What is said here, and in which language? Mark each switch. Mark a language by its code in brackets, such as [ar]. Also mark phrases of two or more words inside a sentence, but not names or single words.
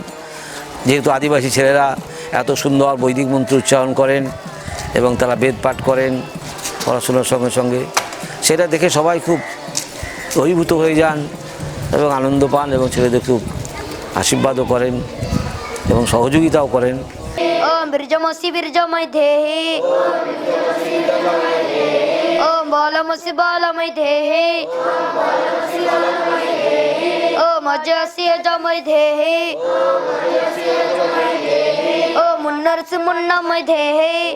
[bn] যেহেতু আদিবাসী ছেলেরা এত সুন্দর বৈদিক মন্ত্র উচ্চারণ করেন এবং তারা বেদ পাঠ করেন পড়াশোনার সঙ্গে সঙ্গে, সেটা দেখে সবাই খুব অভিভূত হয়ে যান এবং আনন্দ পান এবং ছেলেদের খুব আশীর্বাদও করেন এবং সহযোগিতাও করেন। [sa] ওম বীর্যমসি বীর্যময় দেহি, ওম বলমসি বলময় দেহি, ওম অজসি অজময় দেহি, ওম মুন্নরসি মুন্নময় দেহি,